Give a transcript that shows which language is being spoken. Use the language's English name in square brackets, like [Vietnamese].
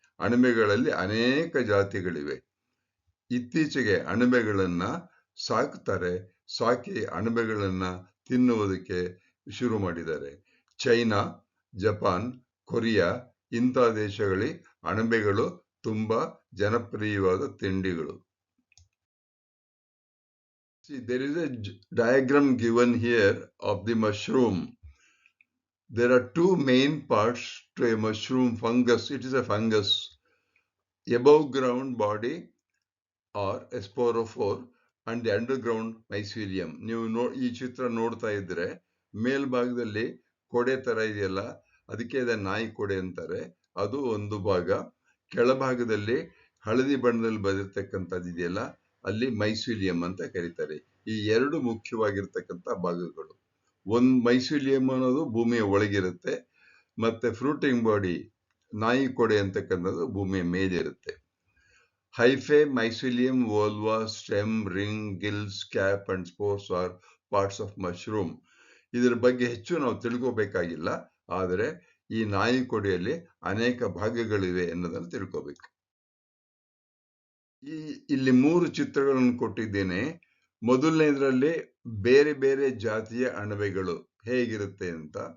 [Kannada] ಅಣಬೆಗಳಲ್ಲಿ ಅನೇಕ ಜಾತಿಗಳಿವೆ. ಇತ್ತೀಚೆಗೆ ಅಣಬೆಗಳನ್ನ ಸಾಕ್ತಾರೆ, ಸಾಕಿ ಅಣಬೆಗಳನ್ನ ತಿನ್ನುವುದಕ್ಕೆ ಶುರು ಮಾಡಿದ್ದಾರೆ. ಚೈನಾ, ಜಪಾನ್, ಕೊರಿಯಾ ಇಂಥ ದೇಶಗಳಲ್ಲಿ ಅಣಬೆಗಳು ತುಂಬಾ ಜನಪ್ರಿಯವಾದ ತಿಂಡಿಗಳು. [English] See, there is a diagram given here of the mushroom. There are two main parts to a mushroom fungus. It is a fungus. Above ground body or a sporophore and the underground mycelium. [Kannada] ನೀವು ಈ ಚಿತ್ರ ನೋಡ್ತಾ ಇದ್ರೆ ಮೇಲ್ಭಾಗದಲ್ಲಿ ಕೊಡೆ ತರ ಇದೆಯಲ್ಲ, ಅದಕ್ಕೆ ನಾಯಿ ಕೊಡೆ ಅಂತಾರೆ, ಅದು ಒಂದು ಭಾಗ. ಕೆಳಭಾಗದಲ್ಲಿ ಹಳದಿ ಬಣ್ಣದಲ್ಲಿ ಬಂದಿರತಕ್ಕಂಥದ್ದು ಇದೆಯಲ್ಲ, ಅಲ್ಲಿ ಮೈಸೀಲಿಯಂ ಅಂತ ಕರೀತಾರೆ. ಈ ಎರಡು ಮುಖ್ಯವಾಗಿರ್ತಕ್ಕಂಥ ಭಾಗಗಳು. ಒಂದು ಮೈಸೀಲಿಯಂ ಅನ್ನೋದು ಭೂಮಿಯ ಒಳಗಿರುತ್ತೆ, ಮತ್ತೆ ಫ್ರೂಟಿಂಗ್ ಬಾಡಿ ನಾಯಿ ಕೊಡೆ ಅಂತಕ್ಕಂಥದ್ದು ಭೂಮಿಯ ಮೇಲಿರುತ್ತೆ. [English] Hyphae, mycelium, volva, stem, ring, gills, cap and spores are parts of mushroom. [Kannada] ಇದರ ಬಗ್ಗೆ ಹೆಚ್ಚು ನಾವು ತಿಳ್ಕೋಬೇಕಾಗಿಲ್ಲ, ಆದರೆ ಈ ನಾಯಿ ಕೊಡೆಯಲ್ಲಿ ಅನೇಕ ಭಾಗಗಳಿವೆ ಅನ್ನೋದನ್ನು ತಿಳ್ಕೋಬೇಕು. ಇಲ್ಲಿ 3 ಚಿತ್ರಗಳನ್ನು ಕೊಟ್ಟಿದ್ದೇನೆ. ಮೊದಲನೇದರಲ್ಲಿ ಬೇರೆ ಬೇರೆ ಜಾತಿಯ ಅಣಬೆಗಳು ಹೇಗಿರುತ್ತೆ ಅಂತ.